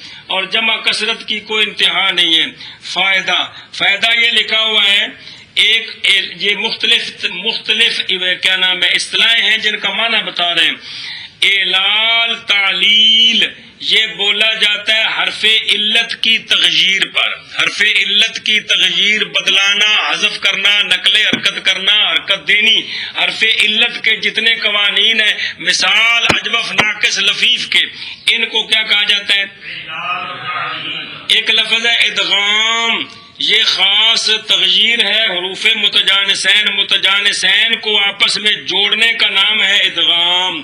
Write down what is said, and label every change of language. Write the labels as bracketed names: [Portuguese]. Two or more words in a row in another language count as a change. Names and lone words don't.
[Urdu] اور جمع کثرت کی کوئی انتہا نہیں ہے. فائدہ یہ لکھا ہوا ہے یہ مختلف کیا نام ہے اصطلاحیں ہیں جن کا معنی بتا رہے ہیں. اعلال تعلیل یہ بولا جاتا ہے حرف علت کی تغییر پر. حرف علت کی تغییر بدلانا، حذف کرنا، نقل حرکت کرنا، حرکت دینی. حرف علت کے جتنے قوانین ہیں مثال اجوف ناقص لفیف کے ان کو کیا کہا جاتا ہے؟ ایک لفظ ہے ادغام، یہ خاص تغییر ہے حروف متجانسین کو آپس میں جوڑنے کا نام ہے ادغام.